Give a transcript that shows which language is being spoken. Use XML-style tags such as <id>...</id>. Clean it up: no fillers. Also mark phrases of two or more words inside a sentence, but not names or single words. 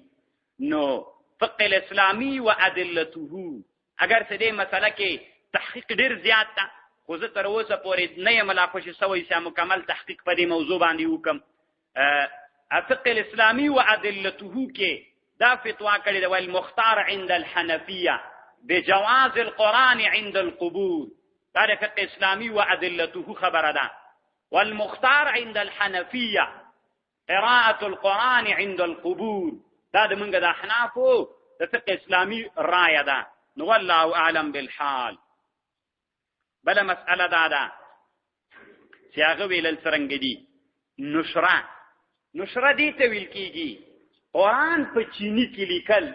<ps>نو فقه الاسلامي و ادلته، اگر څه دې مسله کې تحقیق ډېر زیات ده، خو زه تر اوسه پورې نه یم لا خوشې سوی چې مکمل تحقیق په دې موضوع باندې وکړم. فقه الاسلامي و ادلته کې دا فتوا کړې ده</ps> <ar>والمختار عند الحنفیه بجواز القرآن عند القبور،</ar> <ps>دا د فقه اسلامي و ادلته خبره ده.</ps> <ar>والمختار عند الحنفیه قراءة القرآن عند القبور،</ar> <ps>دا د منګه د احنافو د فقه اسلامي رایه ده.</ps> <ar>نو والله اعلم بالحال.</ar> <ps>بله مسئله دا ده چې هغه ویلل څرنګه دي؟ نشره دې ته ویل کېږي قرآن په چیني کې لیکل.</ps>